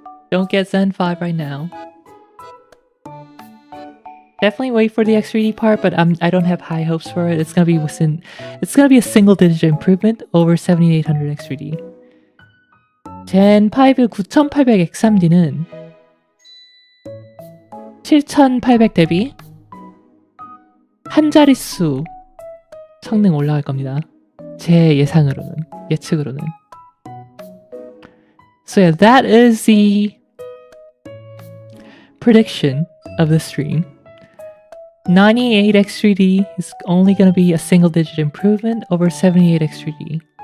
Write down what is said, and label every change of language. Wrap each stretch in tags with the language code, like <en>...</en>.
<en>Don't get Zen 5 right now. Definitely wait for the X3D part, but I don't have high hopes for it. It's gonna be a single-digit improvement over 7800 X3D.</en> <ko>젠 5 9800 X3D는 7800 대비 한 자릿수 성능 올라갈 겁니다. 제 예측으로는.</ko> <en>So yeah, that is the prediction of the stream. 98 X3D is only going to be a single-digit improvement over 78 X3D.</en>